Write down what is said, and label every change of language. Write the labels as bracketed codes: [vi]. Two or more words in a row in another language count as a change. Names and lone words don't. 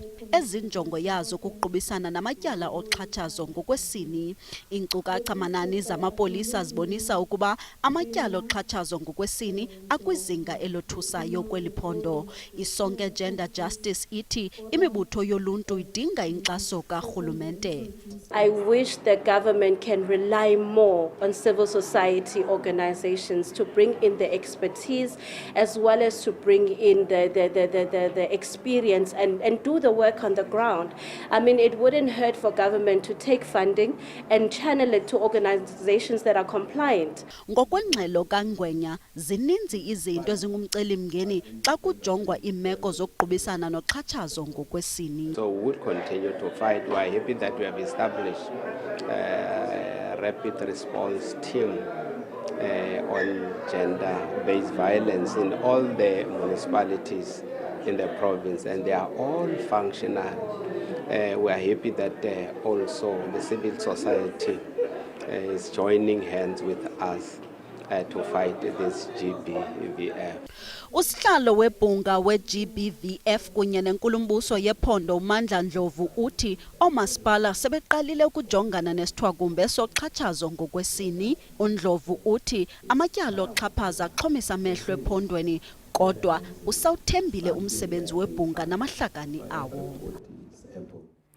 [xh] Ezinjongo yazo kuqubisana namatyala oxhatshazo ngokwesini. Iinkcukacha-manani zamapolisa zibonisa ukuba amatyala oxhatshazo ngokwesini akwizinga elothusayo kweli phondo. Isonke Gender Justice ithi imibutho yoluntu idinga inkxaso karhulumente. [en] I wish the government can rely more on civil society organizations to bring in the expertise as well as to bring in the experience and do the work on the ground. I mean, it wouldn't hurt for government to take funding and channel it to organizations that are compliant. [xh] Ngokwengxelo kaNgwenya, zininzi izinto ezingumcelimngeni xa kujongwa imeko zokuqubisana noxhatshazo ngokwesini. [en] So we would continue to fight. We are happy that we have established a rapid response team on gender-based violence in all the municipalities in the province, and they are all functional. We are happy that also the civil society is joining hands with us to fight this GBVF. [xh] Usihlalo webhunga we-GBVF kunye nenkulumbuso yephondo uMandla Ndlovu uthi oomasipala sebeqalile ukujongana nesithwakumbe soxhatshazo ngokwesini. uNdlovu uthi amatyala oxhaphaza axhomisa amehlo ephondweni kodwa usawuthembile umsebenzi webhunga namahlakani awo.